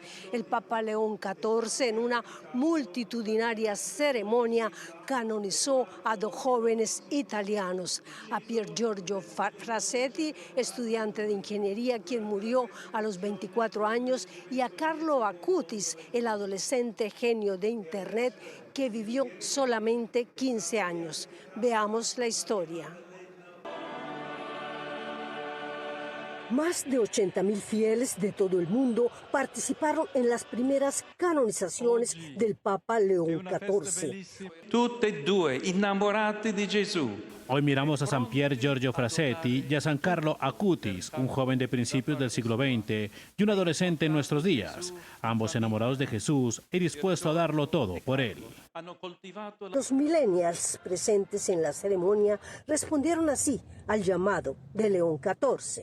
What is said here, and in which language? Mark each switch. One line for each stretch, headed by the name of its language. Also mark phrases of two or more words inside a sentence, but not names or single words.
Spanish: El Papa León XIV, en una multitudinaria ceremonia, canonizó a dos jóvenes italianos, a Pier Giorgio Frasetti, estudiante de ingeniería, quien murió a los 24 años, y a Carlo Acutis, el adolescente genio de Internet que vivió solamente 15 años. Veamos la historia. Más de 80.000 fieles de todo el mundo participaron en las primeras canonizaciones del Papa León XIV.
Italian: Tutte e due innamorati di Gesù.
Spanish: Hoy miramos a San Pier Giorgio Frasetti y a San Carlo Acutis, un joven de principios del siglo XX y un adolescente en nuestros días, ambos enamorados de Jesús y dispuestos a darlo todo por él. Los millennials presentes en la ceremonia respondieron así al llamado de León XIV.